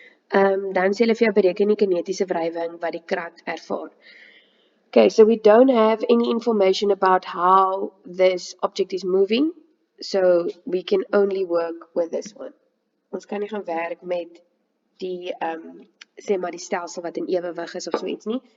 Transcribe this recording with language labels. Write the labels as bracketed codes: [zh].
[af] Dan sê hulle vir jou bereken die kinetiese wrywing wat die krat ervaar. [en] Okay, so we don't have any information about how this object is moving, so we can only work with this one. [af] Ons kan nie gaan werk met die sê maar die stelsel wat in ewewig is of so iets nie.